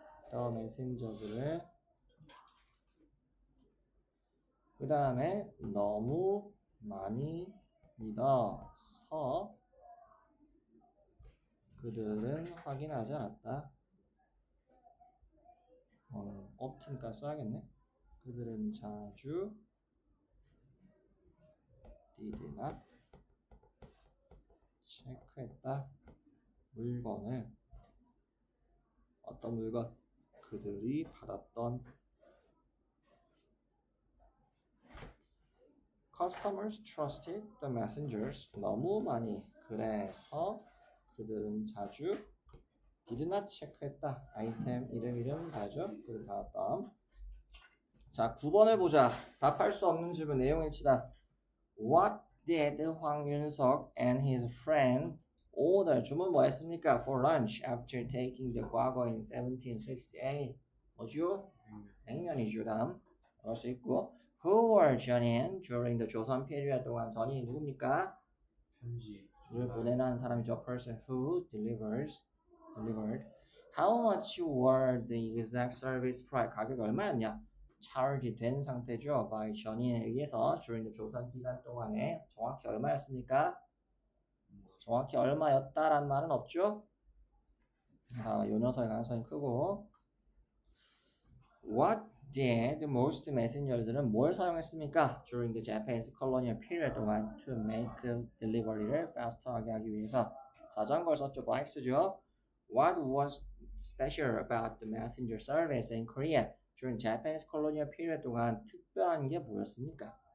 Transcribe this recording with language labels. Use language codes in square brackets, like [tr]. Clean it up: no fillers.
[ko] the messenger들을 그 다음에 너무 많이 믿어서 그들은 확인하지 않았다. often까지 써야겠네. 그들은 자주 [en] did not [ko] 체크했다. 물건을 어떤 물건? 그들이 받았던 [en] Customers trusted the messengers. [ko] 너무 많이. 그래서 그들은 자주 did not 체크했다. 아이템 이름 가죠. 그 다음. 자, 9번을 보자. 답할 수 없는 질문 내용 일치다. [en] What did 황윤석 and his friend order? [ko] 주문 뭐 했습니까? [en] For lunch after taking the 과거 in 1768. [ko] 뭐죠? 냉면이죠. 다음. 그럴 수 있고. [en] Who were 전인 during the 조선 period 동안 [ko] 전이 누굽니까? 편지를 보내는 사람이죠. [en] person who delivered. How much were the exact service price? [ko] 가격이 얼마였냐? charge 된 상태죠. by 전인에 의해서 [en] during the [ko] 조선 기간 동안에 정확히 얼마였습니까? 정확히 얼마였다라는 말은 없죠. 요 녀석의 가능성이 크고 [en] What did most [ko] messenger들은 뭘 사용했습니까? [en] During the Japanese colonial period 동안 to make delivery를 faster하게 [ko] 하기 위해서 자전거를 썼죠. [en] bikes죠. What was special about the messenger service in Korea during Japanese colonial period 동안 [ko] 특별한 게 뭐였습니까?